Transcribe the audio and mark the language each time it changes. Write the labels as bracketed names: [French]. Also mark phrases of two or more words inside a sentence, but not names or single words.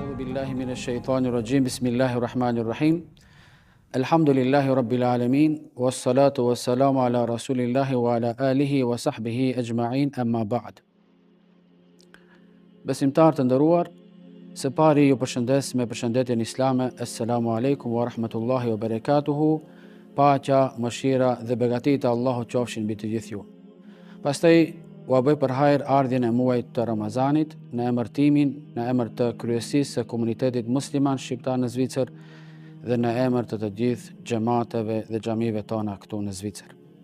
[Arabic] بالله من الشيطان الرجيم. بسم الله الرحمن الرحيم. الحمد لله رب العالمين والصلاة والسلام على رسول الله وعلى آله وصحبه أجمعين، أما بعد. [Albanian] Besimtar të nderuar, së pari ju përshëndes me përshëndetjen islame. [Arabic] السلام عليكم ورحمة الله وبركاته. [Albanian] Paqja, mëshira dhe begatita e Allahut qofshin mbi të gjithë ju. Pastaj u bëj për hajër ardhjen e muajit të Ramazanit në emërtimin, në emër të kryesisë së komunitetit musliman shqiptar në Zvicër dhe në emër të gjithë xhamateve dhe xhamive tona këtu në Zvicër.